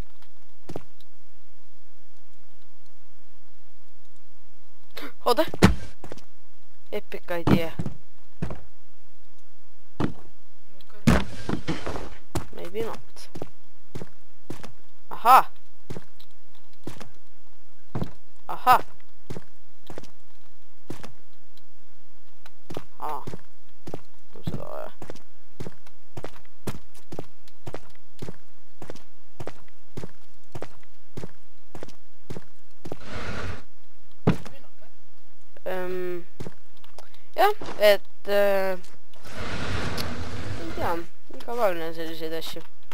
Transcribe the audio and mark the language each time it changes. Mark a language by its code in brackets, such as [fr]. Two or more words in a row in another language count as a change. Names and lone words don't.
[et] Oota! [en] Epic idea. Maybe not. Aha! Aha! Aa. [et] On seda vaja. Jah, et ei tea, iga päev näen selliseid asju.